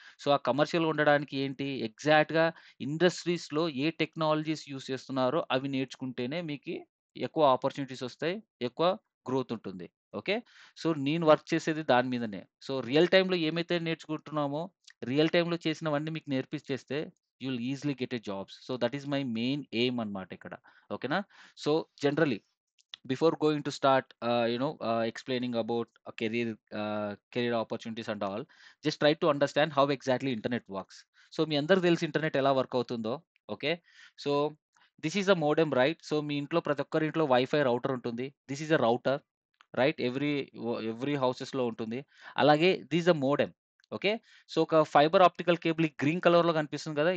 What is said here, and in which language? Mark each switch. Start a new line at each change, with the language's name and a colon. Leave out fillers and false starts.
Telugu: So, ఆ కమర్షియల్‌గా ఉండడానికి ఏంటి ఎగ్జాక్ట్‌గా ఇండస్ట్రీస్‌లో ఏ టెక్నాలజీస్ యూజ్ చేస్తున్నారో అవి నేర్చుకుంటేనే మీకి ఎక్కువ ఆపర్చునిటీస్ ఒస్తాయి. ఎక్కువ గ్రోత్ ఉంటుంది. ఓకే. సో, నేను వర్క్ చేసేది దాని మీదనే. సో, రియల్ టైమ్‌లో ఏమైతే నేర్చుకుంటున్నామో, రియల్ టైమ్‌లో చేసినవన్నీ మీకు నేర్పించేస్తే
English: You will easily get a jobs. So, that is my main aim
Telugu: అన్నమాట ఇక్కడ. ఓకేనా?
English: So, generally before going to start explaining about a career opportunities and all, just try to understand how exactly internet works.
Telugu: So మీ అందరికి తెలిసి internet ఎలా work అవుతుందో. Okay.
English: So this is a modem right.
Telugu: So మీ ఇంట్లో ప్రతి ఒక్కరి ఇంట్లో wifi router ఉంటుంది.
English: This is a router right. Every హౌసెస్‌లో
Telugu: ఉంటుంది.
English: అలాగే this is a modem. Okay.
Telugu: So ఒక ఫైబర్ ఆప్టికల్ కేబుల్ ఈ గ్రీన్ కలర్‌లో కనిపిస్తుంది కదా!